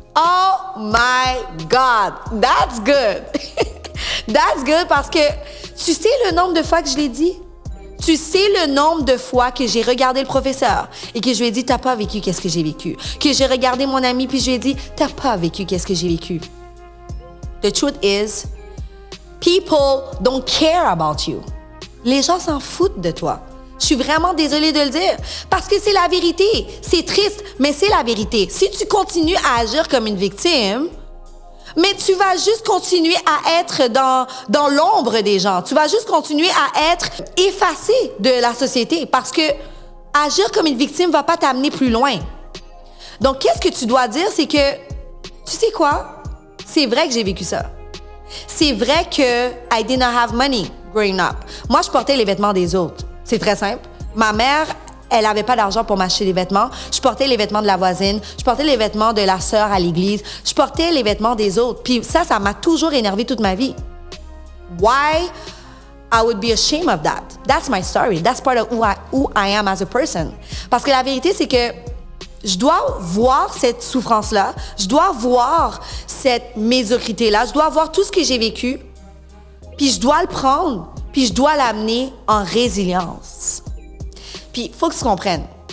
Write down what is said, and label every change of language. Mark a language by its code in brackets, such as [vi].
[en] Oh my God! That's good! That's good [fr] parce que tu sais le nombre de fois que je l'ai dit? Tu sais le nombre de fois que j'ai regardé le professeur et que je lui ai dit, t'as pas vécu qu'est-ce que j'ai vécu. Que j'ai regardé mon ami puis je lui ai dit, t'as pas vécu qu'est-ce que j'ai vécu. [en] The truth is, people don't care about you. [fr] Les gens s'en foutent de toi. Je suis vraiment désolée de le dire parce que c'est la vérité. C'est triste, mais c'est la vérité. Si tu continues à agir comme une victime, mais tu vas juste continuer à être dans l'ombre des gens. Tu vas juste continuer à être effacé de la société parce que agir comme une victime va pas t'amener plus loin. Donc, qu'est-ce que tu dois dire, c'est que, tu sais quoi? C'est vrai que j'ai vécu ça. C'est vrai que [en] I did not have money growing up. [fr] Moi, je portais les vêtements des autres. C'est très simple. Ma mère, elle avait pas d'argent pour m'acheter des vêtements. Je portais les vêtements de la voisine. Je portais les vêtements de la sœur à l'église. Je portais les vêtements des autres. Puis ça m'a toujours énervée toute ma vie. [en] Why I would be ashamed of that? That's my story. That's part of who I am as a person. [fr] Parce que la vérité, c'est que je dois voir cette souffrance-là. Je dois voir cette médiocrité-là. Je dois voir tout ce que j'ai vécu. Puis je dois le prendre. Puis je dois l'amener en résilience. Puis il faut que tu comprennes.